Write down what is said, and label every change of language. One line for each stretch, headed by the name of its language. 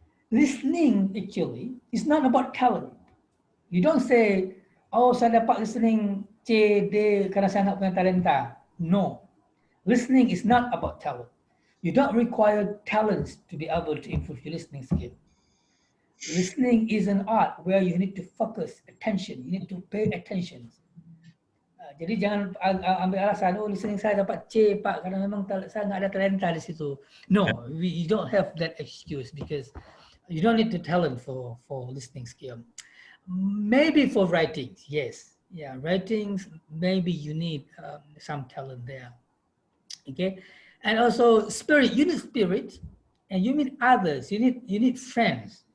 English: Listening actually is not about talent. You don't say, oh,
Indonesian: saya dapat listening C, D, karena saya nak punya talenta.
English: No. Listening is not about talent. You don't require talents to be able to improve your listening skill. Listening is an art where you need to focus attention. You need to pay attention.
Indonesian: Jadi jangan ambil alasan, oh listening saya dapat C, Pak, karena memang saya nggak ada talenta di situ.
English: No, you don't have that excuse because you don't need the talent for listening skill. Maybe for writing, yes. Yeah, writings, maybe you need some talent there. Okay, and also spirit, you need spirit, and you need others, you need friends.